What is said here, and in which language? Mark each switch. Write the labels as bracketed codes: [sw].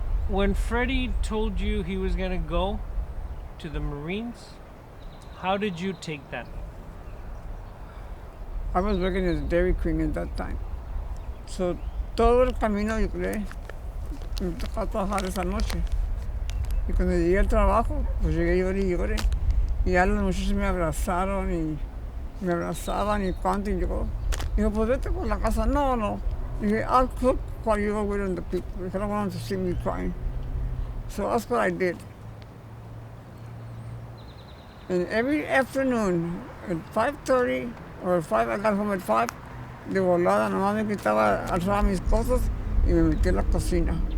[en] When Freddie told you he was going to go to the Marines, how did you take that? I was working at the Dairy Queen at that time. [es] So, todo el camino, yo creo, me tocó trabajar esa noche. Y cuando llegué al trabajo, pues llegué y lloré. Y ya los muchachos me abrazaron y me abrazaban y cuánto. Y yo, digo, pues vete por la casa. No. [en] Dije, I'll cook while you go with the people. Because I don't want them to see me crying. So that's what I did. And every afternoon at 5:30 or 5, I got home at 5, [es] de volada, nomás me quitaba, alzaba mis cosas y me metí en la cocina.